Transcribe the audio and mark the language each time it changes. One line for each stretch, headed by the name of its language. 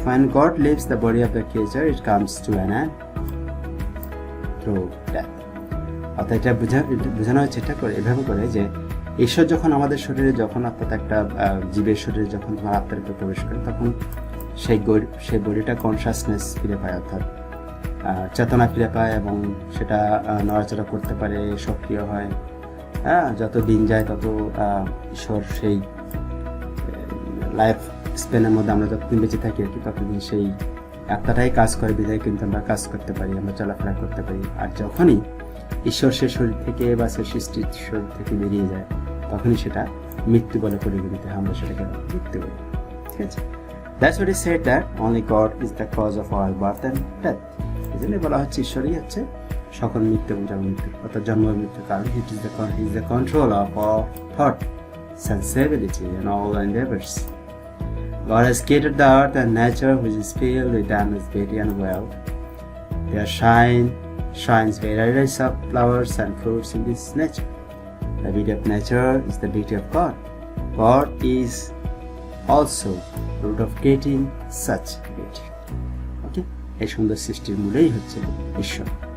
English: When God leaves the body of the creature, it comes to an end through death.
Bangla: অর্থাৎ এটা বোঝানো হচ্ছে এভাবে করে যে ঈশ্বর যখন আমাদের শরীরে, যখন অর্থাৎ একটা জীবের শরীরে যখন তোমার আত্মার উপর প্রবেশ করে, তখন সেই বডিটা কনসাসনেস ফিরে পায়, অর্থাৎ চেতনা ফিরে পায় এবং সেটা নড়াচড়া করতে পারে, সক্রিয় হয়। যত দিন যায় তত ঈশ্বর সেই লাইফ স্প্যানের মধ্যে আমরা যতদিন বেঁচে থাকি আর কি, ততদিন সেই আত্মাটাই কাজ করে, বিধায় কিন্তু আমরা কাজ করতে পারি, আমরা চলাফেরা করতে পারি। আর যখনই ঈশ্বর সে শরীর থেকে বা সে সৃষ্টির শরীর থেকে বেরিয়ে যায়, তখনই সেটা মৃত্যু বলে পরিগণিত হয়, আমরা সেটাকে মৃত্যু বলি। ঠিক আছে,
English: That's what is said that only God is the cause of all birth and death.
Bangla: এই জন্য বলা হচ্ছে ঈশ্বরই হচ্ছে সকল মৃত্যু এবং জন্ম মৃত্যু, অর্থাৎ জন্ম মৃত্যুর কারণ।
English: He is the control of all thought, sensibility and all endeavors. God has created the earth and nature, which is filled with endless beauty and wealth. There shines varieties of flowers and fruits in this nature. The beauty of nature is the beauty of God. God is also the root of creating such beauty. Okay?
Bangla: এই সুন্দর সৃষ্টির মূলেই হচ্ছে ঈশ্বর।